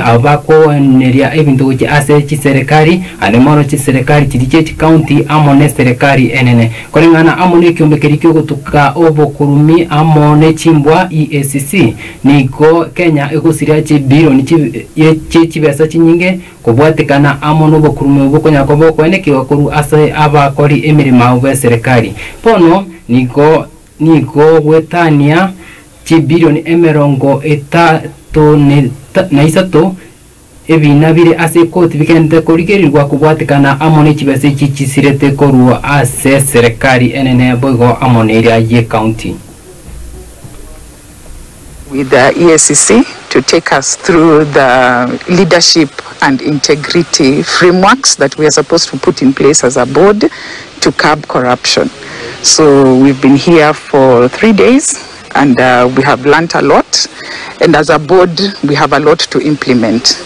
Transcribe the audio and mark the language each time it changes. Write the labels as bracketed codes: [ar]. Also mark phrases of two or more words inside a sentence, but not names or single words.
[guz] abako neria ebintu giki ase chi serikali anemoro chi serikali chi county amone serikali enene kolengana amone kyombekerikyo gutuka obokurumi amone chimbwa EACC nigo Kenya egusiria chi bilioni chi besa chinyinge kubwatikana amono bokurume ubukonya kobo kweneke wakuru ase abakori emirimo be serikali pono nigo wetania chi bilioni 30 ebinabire ase koti bikende kurigerirwa kubwatikana amone chibese chichisirete koruwa ase serikali enene boigo amone ria ye county [en] with the EACC to take us through the leadership and integrity frameworks that we are supposed to put in place as a board to curb corruption. So we've been here for 3 days and we have learnt a lot, and as a board we have a lot to implement.